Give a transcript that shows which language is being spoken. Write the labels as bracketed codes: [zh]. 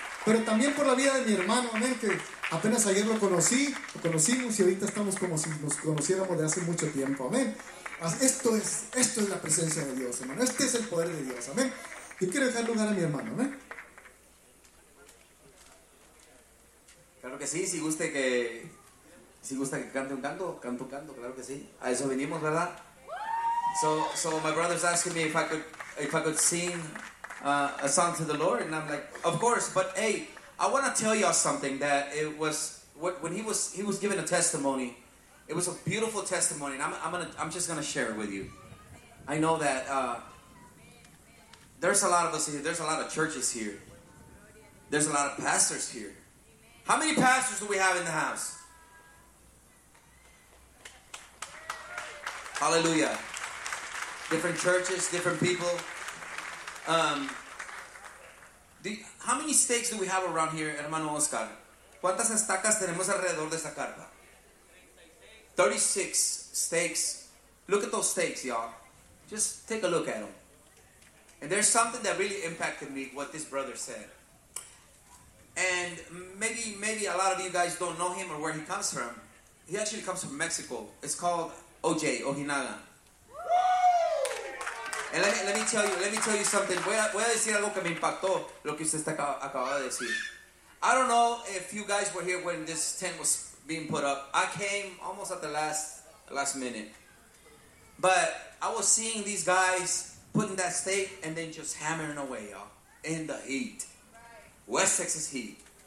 [es] Pero también por la vida de mi hermano. Amén. Que apenas ayer lo conocimos y ahorita estamos como si nos conociéramos de hace mucho tiempo. Amén. Esto es la presencia de Dios, hermano. Este es el poder de Dios, amén. Yo quiero dejar lugar a mi hermano, amén. Claro que sí, si gusta que canto, claro que sí. A eso vinimos, ¿verdad? [en] So my brother's asking me if I could sing a song to the Lord, and I'm like, of course. But hey, I want to tell y'all something that it was when he was giving a testimony. It was a beautiful testimony, and I'm just gonna share it with you. I know that there's a lot of us here. There's a lot of churches here. There's a lot of pastors here. How many pastors do we have in the house? Hallelujah! Different churches, different people. How many stakes do we have around here, hermano Oscar? [es] ¿Cuántas estacas tenemos alrededor de esta carpa? [en] 36 stakes. Look at those stakes, y'all. Just take a look at them. And there's something that really impacted me, what this brother said. And maybe a lot of you guys don't know him or where he comes from. He actually comes from Mexico. It's called OJ, Ojinaga. And let me tell you something. [es] Voy a decir algo que me impactó, lo que usted está acabado de decir. [en] I don't know if you guys were here when this tent was being put up. I came almost at the last minute. But I was seeing these guys putting that stake and then just hammering away, y'all, in the heat. West Texas heat.